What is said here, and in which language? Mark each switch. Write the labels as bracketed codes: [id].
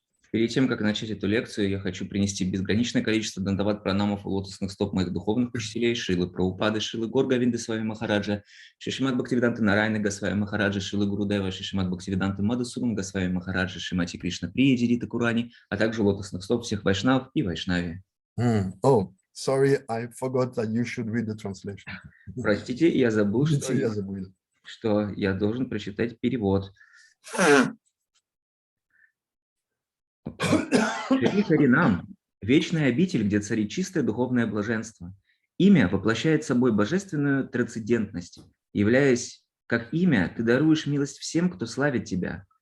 [ru] Перед тем, как начать эту лекцию, я хочу принести безграничное количество дандават пранамов и лотосных стоп моих духовных учителей, Шрилы Прабхупады, Шрилы Говинды с вами Махараджа, Шри Шримад Бхактиведанты Нарайны Госвами Махараджа, Шрилы Гурудева, Шри Шримад Бхактиведанты Мадхусудана Госвами Махараджа, Шримати Кришна Приядири Тхакурани, а также лотосных стоп всех вайшнав и вайшнави. [en] Oh, sorry, I forgot that you should read the translation. [ru] Простите, я забыл, что я должен прочитать перевод. Шри Харинам – вечная обитель, где царит чистое духовное блаженство. Имя воплощает собой божественную трансцендентность. Являясь как имя, ты даруешь милость всем, кто славит тебя.